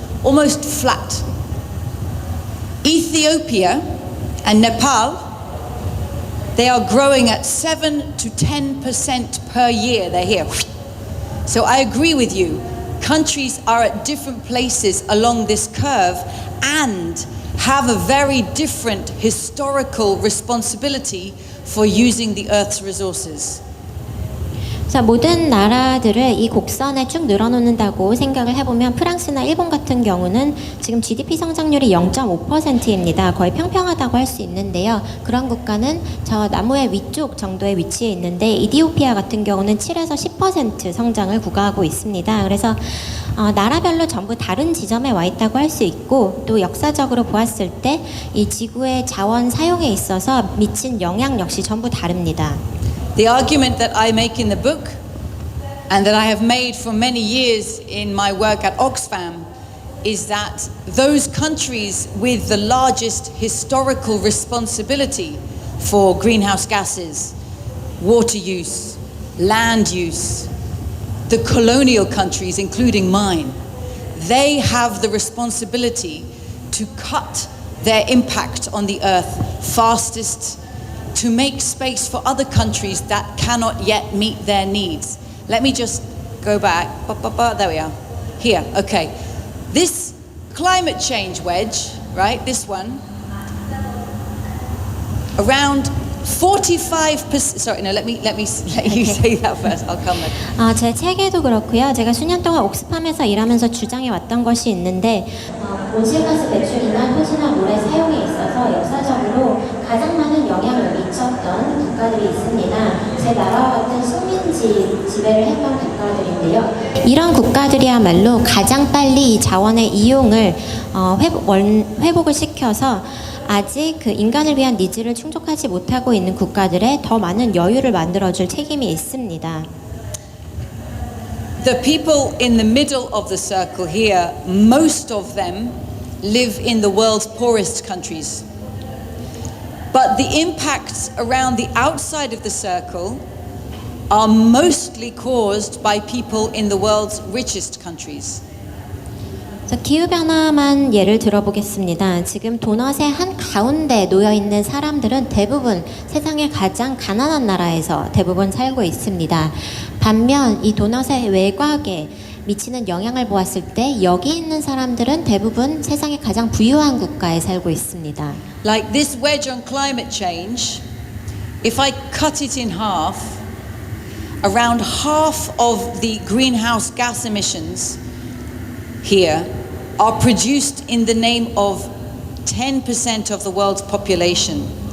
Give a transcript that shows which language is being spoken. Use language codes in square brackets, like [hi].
[en] almost flat. Ethiopia and Nepal, they are growing at 7 to 10% per year. They're here. So I agree with you. Countries are at different places along this curve and have a very different historical responsibility for using the Earth's resources. [ko] 자, 모든 나라들을 이 곡선에 쭉 늘어놓는다고 생각을 해보면 프랑스나 일본 같은 경우는 지금 GDP 성장률이 0.5%입니다. 거의 평평하다고 할 수 있는데요. 그런 국가는 저 나무의 위쪽 정도에 위치해 있는데 이디오피아 같은 경우는 7에서 10% 성장을 구가하고 있습니다. 그래서 나라별로 전부 다른 지점에 와 있다고 할 수 있고 또 역사적으로 보았을 때 이 지구의 자원 사용에 있어서 미친 영향 역시 전부 다릅니다. [en] The argument that I make in the book and that I have made for many years in my work at Oxfam is that those countries with the largest historical responsibility for greenhouse gases, water use, land use, the colonial countries, including mine, they have the responsibility to cut their impact on the earth fastest, to make space for other countries that cannot yet meet their needs. Let me just go back. There we are. Here, okay. This climate change wedge, right, this one, around 45%, sorry, no, let you say that first. I'll come back. [ko] 제 책에도 그렇고요. 제가 수년 동안 옥스팜에서 일하면서 주장해 왔던 것이 있는데 온실가스 배출이나 토지나 물의 사용에 있어서 역사적으로 가장 많은 영향을 미쳤던 국가들이 있습니다. 제 나라와 같은 식민지 지배를 했던 국가들인데요. 이런 국가들이야말로 가장 빨리 이 자원의 이용을 회복을 시켜서 아직 그 인간을 위한 니즈를 충족하지 못하고 있는 국가들에 더 많은 여유를 만들어줄 책임이 있습니다. [en] The people in the middle of the circle here, most of them live in the world's poorest countries. But the impacts around the outside of the circle are mostly caused by people in the world's richest countries. [ko] 기후변화만 예를 들어보겠습니다. 지금 도넛의 한 가운데 놓여있는 사람들은 대부분 세상의 가장 가난한 나라에서 대부분 살고 있습니다. 반면 이 도넛의 외곽에 미치는 영향을 보았을 때 여기 있는 사람들은 대부분 세상의 가장 부유한 국가에 살고 있습니다. [en] Like this wedge on climate change, if I cut it in half, around half of the greenhouse gas emissions here are produced in the name of 10% of the world's population.